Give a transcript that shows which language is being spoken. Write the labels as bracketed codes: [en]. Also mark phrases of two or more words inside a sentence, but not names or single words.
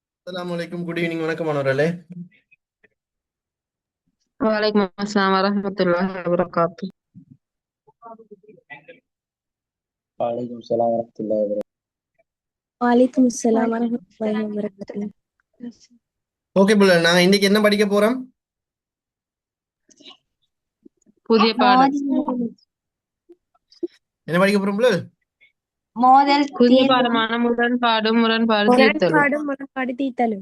[ar] السلام عليكم. [en] good evening. [ta] வணக்கம் மாணவர்களே. [ar] وعليكم السلام ورحمة الله وبركاته. وعليكم السلام ورحمة الله وبركاته. وعليكم السلام وعليكم ورحمة الله السلام وبركاته. [ta] ஓகே புள்ள, நாங்க இன்னைக்கு என்ன படிக்க போறோம்? புதிய பாடம் என்ன படிக்க போறோம் புள்ள? மோதல் புதிய தீர்வு பாடமான முரண்பாடு தீர்த்தலும். முரண்பாடு தீர்த்தலும்.